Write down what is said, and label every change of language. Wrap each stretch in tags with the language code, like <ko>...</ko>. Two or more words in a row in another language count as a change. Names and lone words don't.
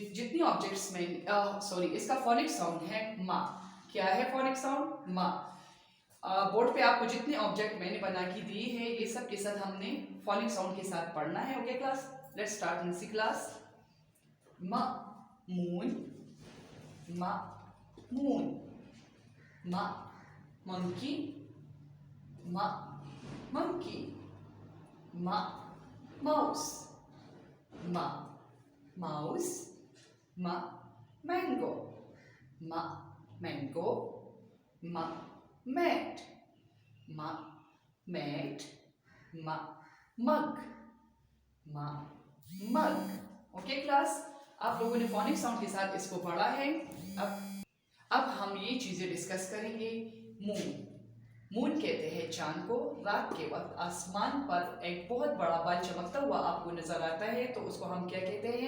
<hi>जितनी ऑब्जेक्ट्स में इसका</hi> <en>phonic sound</en> <hi>है मा। क्या है</hi> <en>phonic sound?</en> <hi>मा। बोर्ड पे आपको जितने ऑब्जेक्ट मैंने बना के दिए हैं ये सब के साथ हमने</hi> <en>phonic sound</en> <hi>के साथ पढ़ना है।</hi> <en>Okay class, let's start nursery class. म मून, ma moon, ma monkey, ma monkey, ma mouse, ma mouse, ma mango, ma mango, ma mat, ma mat, ma mug, ma mug। okay class,</en> <hi>आप लोगों ने</hi> <en>phonic sound</en> <hi>के साथ इसको पढ़ा है। अब हम ये चीजें डिस्कस करेंगे। मून, मून कहते हैं चांद को। रात के वक्त आसमान पर एक बहुत बड़ा बल चमकता हुआ आपको नजर आता है तो उसको हम क्या कहते हैं?</hi>